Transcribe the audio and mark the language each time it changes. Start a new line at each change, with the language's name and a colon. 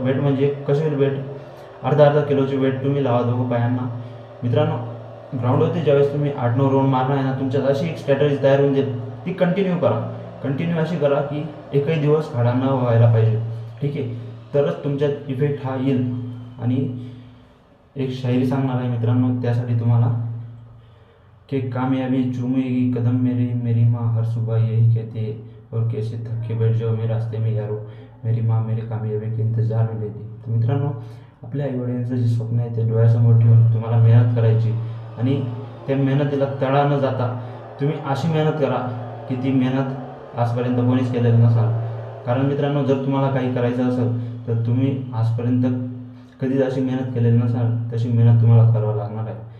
Marathi: Weight म्हणजे कसे weight, अर्धा किलोची वेट तुम्ही लावा दोघं पायांना. मित्रांनो, ग्राउंडवरती ज्यावेळेस तुम्ही 8-9 राऊंड मारणार आहे ना, तुमच्यात अशी एक स्ट्रॅटेजी तयार होऊन जाईल, ती कंटिन्यू अशी करा की एकही दिवस खाडा न व्हायला पाहिजे. ठीक आहे, तरच तुमच्यात इफेक्ट हा येईल. आणि एक शायरी सांगणार आहे मित्रांनो त्यासाठी तुम्हाला,
Hindi: कि कामयाबी चूमेगी कदम मेरी, मेरी माँ हर सुबह यही कहती है, और कैसे थक के बैठ जाओ मेरे रास्ते में यारो, मेरी माँ मेरी कामयाबी के इंतजार में रहती.
Marathi: तर मित्रांनो, आपल्या आईवडिलांचं जे स्वप्न आहे ते डोळ्यासमोर ठेवून तुम्हाला मेहनत करायची आणि त्या मेहनतीला तडा न जाता तुम्ही अशी मेहनत करा की ती मेहनत आजपर्यंत कोणीच केलेलं नसाल. कारण मित्रांनो, जर तुम्हाला काही करायचं असेल तर तुम्ही आजपर्यंत कधीच अशी मेहनत केलेली नसाल, तशी मेहनत तुम्हाला करावं लागणार आहे.